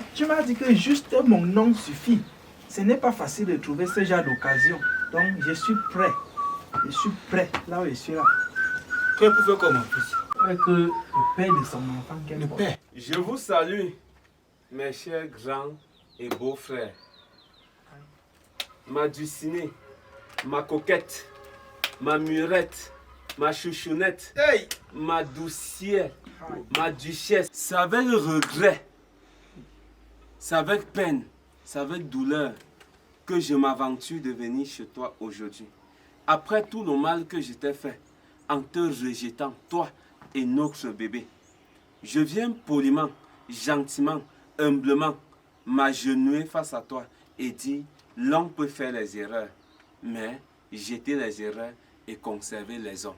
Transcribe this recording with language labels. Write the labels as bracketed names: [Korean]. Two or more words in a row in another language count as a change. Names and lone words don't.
[French] Tu m'as dit que juste mon nom suffit. Ce n'est pas facile de trouver ce genre d'occasion. Donc, je suis prêt. Je suis prêt. Là où je suis là. Prêt pour faire comment, fils? Avec le père de son enfant. Le père. Je vous salue, mes chers grands et beaux frères. Ma dulcinée, ma coquette, ma murette, ma chouchounette, Hey! ma doucière, ma duchesse. C'est avec regret, c'est avec peine, c'est avec douleur que je m'aventure de venir chez toi aujourd'hui. Après tout le mal que je t'ai fait en te rejetant, toi et notre bébé, je viens poliment, gentiment, humblement m'agenouiller face à toi et dire: l'homme peut faire les erreurs, mais jeter les erreurs et conserver les hommes.